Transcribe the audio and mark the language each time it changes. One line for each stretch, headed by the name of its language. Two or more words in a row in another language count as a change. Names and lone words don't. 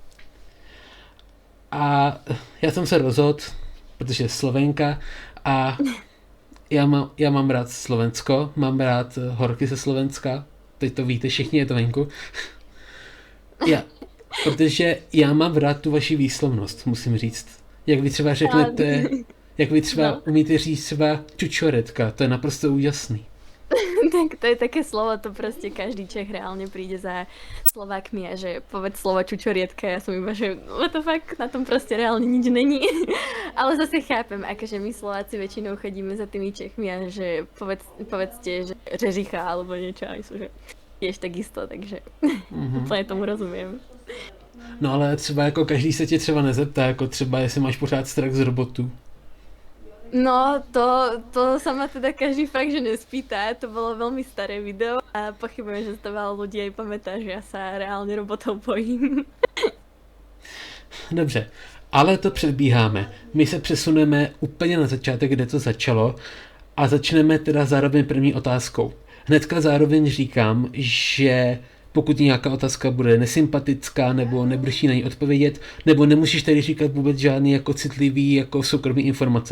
Czech: A já jsem se rozhodl, protože je Slovenka a já mám rád Slovensko, mám rád horky ze Slovenska, teď to víte všichni, je to venku. Protože já mám rád tu vaši výslovnost, musím říct. Jak vy třeba řeknete, jak vy třeba umíte říct třeba čučoretka, to je naprosto úžasný.
Slovak: Tak to je také slovo, to proste každý Čech reálne príde za Slovákmi a že povedz slovo čučorietka, ja som iba, že
English: what the fuck,
Slovak: na tom proste reálne nič není. Ale zase chápem, akože my Slováci väčšinou chodíme za tými Čechmi a že povedzte, že Řežicha alebo niečo, aj sú, že tiež takisto, takže úplne tomu rozumiem.
Czech: No ale třeba jako každý se tě třeba nezeptá, jako třeba jestli máš pořád strach z robotů. No,
Slovak: to sa ma teda každý fakt, že nespýta, to bolo veľmi staré video a pochybujem, že to veľa ľudí aj pamätá, že ja sa reálne robotov bojím.
Czech: Dobře, ale to předbíháme. My se přesuneme úplně na začátek, kde to začalo a začneme teda zároveň první otázkou. Hnedka zároveň říkám, že pokud nějaká otázka bude nesympatická nebo nebudeš na ní odpovědět, nebo nemusíš tady říkat vůbec žádný jako citlivý jako soukromý informace.